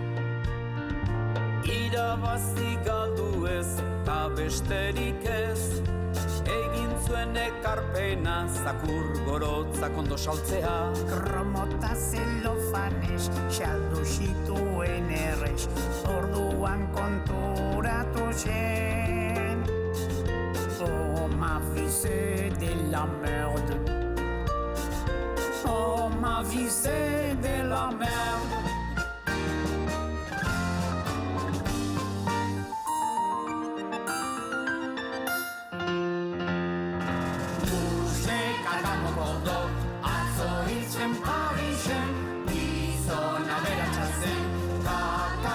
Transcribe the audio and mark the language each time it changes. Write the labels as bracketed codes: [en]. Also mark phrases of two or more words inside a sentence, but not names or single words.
[eu] Irabazi galdu ez, ta besterik ez, egin zuen ekarpena, zakur gorotzak ondo saltzea. Kromota zelofanez, xaldu zituen errez, orduan konturatu zen. [fr] Oh, ma vie c'est de la merde. Oh, ma vie c'est de la merde. [eu] Kakamokordo, atzo hiltzen Parisen, gizona beratxa zen,